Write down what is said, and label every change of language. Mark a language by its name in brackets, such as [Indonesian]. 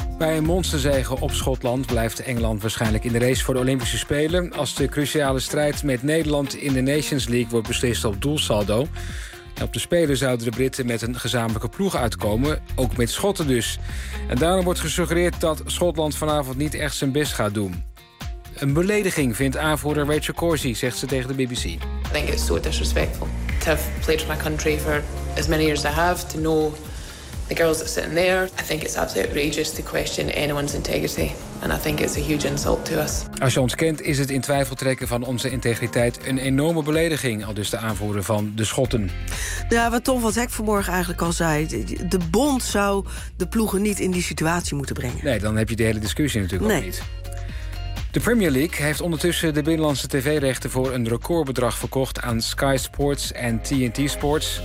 [Dutch] Bij een monsterzege op Schotland blijft Engeland waarschijnlijk in de race voor de Olympische Spelen als de cruciale strijd met Nederland in de Nations League wordt beslist op doelsaldo. En op de Spelen zouden de Britten met een gezamenlijke ploeg uitkomen, ook met Schotten dus. En daarom wordt gesuggereerd dat Schotland vanavond niet echt zijn best gaat doen. Een belediging, vindt aanvoerder Rachel Corsi, zegt ze tegen de BBC. [English] I think it's so disrespectful to have played for my country for as many years as I have, to know the girls that sitting there. I think it's absolutely outrageous to question anyone's integrity. And I think it's a huge insult to us. [Dutch] Als je ons kent, is het in twijfel trekken van onze integriteit een enorme belediging, al dus de aanvoerder van de Schotten. Ja, wat Tom van Hek vanmorgen eigenlijk al zei, de bond zou de ploegen niet in die situatie moeten brengen. Nee, dan heb je de hele discussie natuurlijk ook niet. De Premier League heeft ondertussen de binnenlandse tv-rechten voor een recordbedrag verkocht aan Sky Sports en TNT Sports.